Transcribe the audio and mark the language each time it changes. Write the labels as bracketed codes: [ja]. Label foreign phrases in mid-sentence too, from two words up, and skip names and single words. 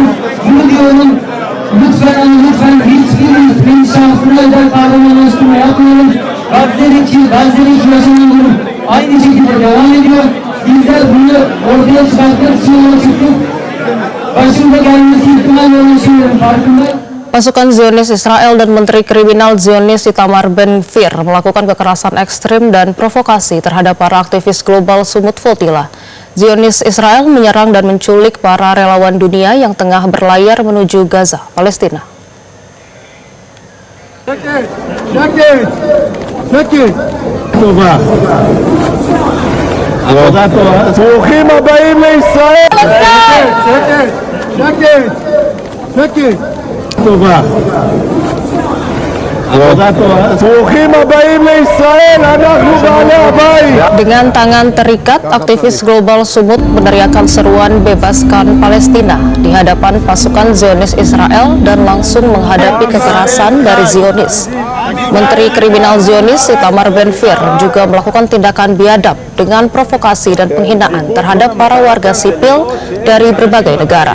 [tr] Bunu diyorum, lütfen ama lütfen hiçbirimiz benim şahsına özel kahramanlaştırma yapmayalım. Gazze'deki yaşanan durum aynı şekilde devam ediyor. Bizler bunu ortaya çıkartmak için yola çıktık. Başımıza gelmesi ihtimal olan şeylerin farkındayım. [id] Pasukan Zionis Israel dan Menteri Kriminal Zionis Itamar Ben-Gvir melakukan kekerasan ekstrim dan provokasi terhadap para aktivis Global Sumut Flotilla. Zionis Israel menyerang dan menculik para relawan dunia yang tengah berlayar menuju Gaza, Palestina. [he] ברוכים הבאים לישראל! שקט! טובה. ברוכים הבאים לישראל, אנחנו בעלי הבית. [id] Dengan tangan terikat, aktivis Global Sumut meneriakkan seruan bebaskan Palestina di hadapan pasukan Zionis Israel dan langsung menghadapi kekerasan dari Zionis. Menteri Kriminal Zionis Itamar Ben-Gvir juga melakukan tindakan biadab dengan provokasi dan penghinaan terhadap para warga sipil dari berbagai negara.